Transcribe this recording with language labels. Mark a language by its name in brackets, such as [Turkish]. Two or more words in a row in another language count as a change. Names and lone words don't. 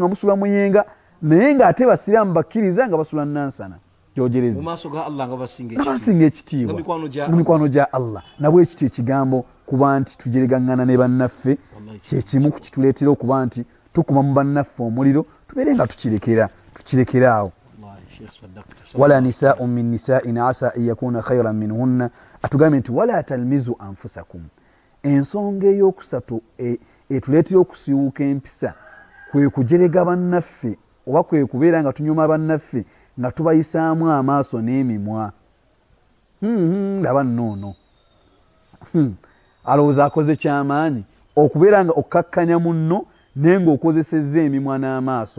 [Ganda] nga musula muyenga naye nga ate basiraamu bakkiriza nga basula nansana gyogerezi ngabasinga ekitiibwa mu mikwano gya Allah nabwe ekityo ekigambo kuba nti tujeregaŋŋana ne bannaffe kyekimu kituleetera okuba nti tukuma mu bannaffe omuliro tubeere nga tukirekera awo [Arabic] ولا نساء من نساء عسى أن يكن خيرا منهن [Ganda] atugambye nti [Arabic] ولا تلمزوا أنفسكم. [Ganda] Ensonga eyokusatu etuleetera okusiiwuuka empisa kwe kujerega bannaffe oba kwe kubeera nga tunyuma bannaffe nga tubayisaamu amaaso n'emimwa. Laba nnoono alowooza akoze kyamaanyi okubeera nga okkakkanya munno naye ng'okozesezza emimwa n'amaaso.